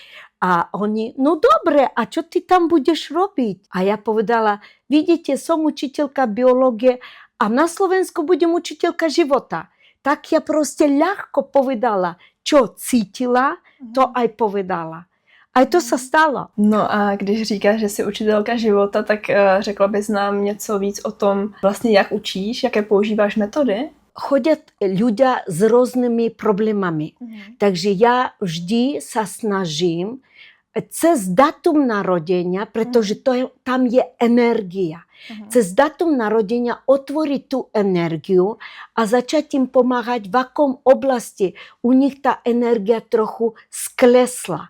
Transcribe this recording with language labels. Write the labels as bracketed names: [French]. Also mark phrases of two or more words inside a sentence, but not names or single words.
[Slovak] A oni, no dobre, a čo ty tam budeš robiť? A ja povedala, vidíte, som učiteľka biológie a na Slovensku budem učiteľka života. Tak ja proste ľahko povedala, čo cítila, to aj povedala. [Czech] A to se stalo. No a když říkáš, že jsi učitelka života, tak řekla bys nám něco víc o tom, vlastně jak učíš, jaké používáš metody? [Slovak] Chodia ľudia s rôznymi problémami. Takže ja vždy sa snažím cez datum narodenia, pretože tam je energia. Cez datum narodenia otvoriť tú energiu a začať im pomáhať, v akom oblasti u nich tá energia trochu sklesla.